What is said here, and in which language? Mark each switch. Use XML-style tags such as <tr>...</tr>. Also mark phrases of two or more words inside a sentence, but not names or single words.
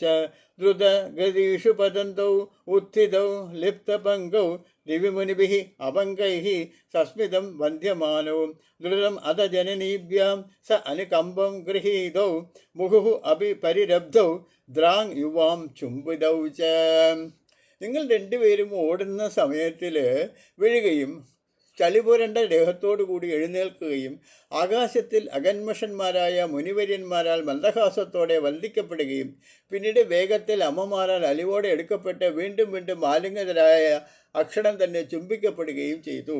<sa>द्रुतगतीषु पतन्तौ उत्थितौ लिप्तपङ्गौ दिव्यमुनिभिः अपङ्गैः सस्मितं वन्द्यमानौ द्रुतम् अथ जननीभ्यां स अनुकम्पं गृहीतौ मुहुः अपि परिरब्धौ द्राङ् युवां चुम्बितौ च.</sa> <ml>നിങ്ങൾ രണ്ടുപേരും ഓടുന്ന സമയത്തിൽ വീഴുകയും ചളിപുരണ്ട ദേഹത്തോടു കൂടി എഴുന്നേൽക്കുകയും ആകാശത്തിൽ അകന്മഷന്മാരായ മുനിവര്യന്മാരാൽ മന്ദഹാസത്തോടെ വന്ദിക്കപ്പെടുകയും പിന്നീട് വേഗത്തിൽ അമ്മമാരാൽ അലിവോടെ എടുക്കപ്പെട്ട് വീണ്ടും വീണ്ടും ആലിംഗിതരായ അക്ഷരം തന്നെ ചുംബിക്കപ്പെടുകയും ചെയ്തു.</ml>